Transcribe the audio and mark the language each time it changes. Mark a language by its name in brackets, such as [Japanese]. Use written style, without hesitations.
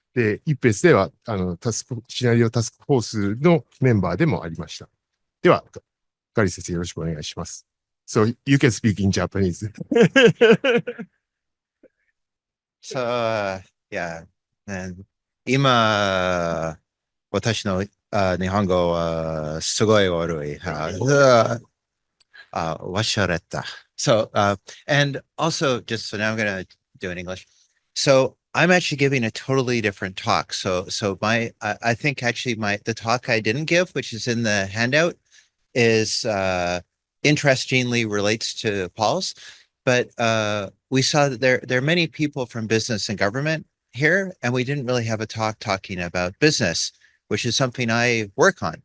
[Japanese] で、IPBESでは、シナリオタスクフォースのメンバーでもありました。では、ガリー先生よろしくお願いします。 [English] So, you can speak in Japanese. So, yeah, [Japanese] 今、私の、日本語はすごい悪い。 washaretta. [English] So, and also just, so now I'm going to do it in English. So I'm actually giving a totally different talk. So I think actually the talk I didn't give, which is in the handout, is, interestingly relates to Paul's, but, we saw that there are many people from business and government here, and we didn't really have a talk talking about business, which is something I work on.